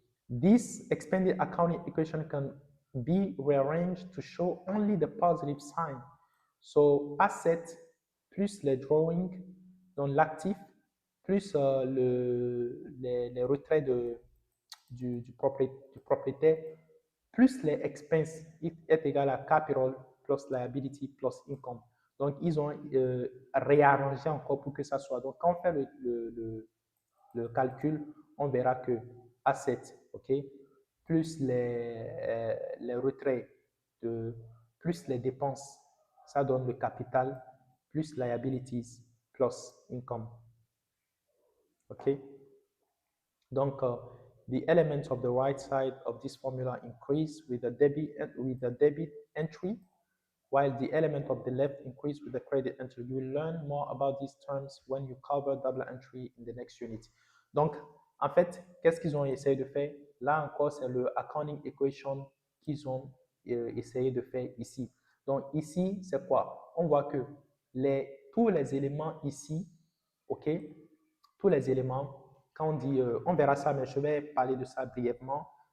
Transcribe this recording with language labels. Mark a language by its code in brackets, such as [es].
[en] This expanded accounting equation can be rearranged to show only the positive sign. [fr] So, asset plus les drawings, donc l'actif, plus les retraits du propriétaire, plus les expenses est égal à capital plus liability plus income. Donc, ils ont réarrangé encore pour que ça soit. Donc, quand on fait le calcul, on verra que asset, OK, plus les retraits, plus les dépenses, ça donne le capital, plus liabilities, plus income. OK? [en] Donc, the elements of the right side of this formula increase with the debit entry, while the element of the left increase with the credit entry. You will learn more about these terms when you cover double entry in the next unit. [fr] Donc, en fait, qu'est-ce qu'ils ont essayé de faire? Là encore, c'est le accounting equation qu'ils ont essayé de faire ici. Donc, ici, c'est quoi? On voit que tous les éléments ici, OK? Tous les éléments, quand on dit, on verra ça, mais je vais parler de ça brièvement.